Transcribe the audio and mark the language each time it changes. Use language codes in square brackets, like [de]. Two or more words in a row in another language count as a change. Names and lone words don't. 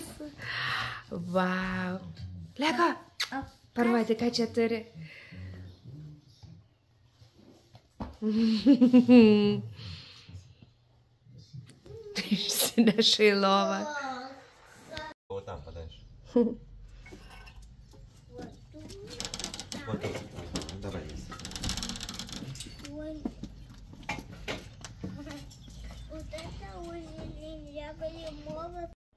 [lt] Vau. Lego, parodė, ką čia turi. Išsineša į lovą. O tam padaš. [ru] Давай. Вот это уже нельзя было.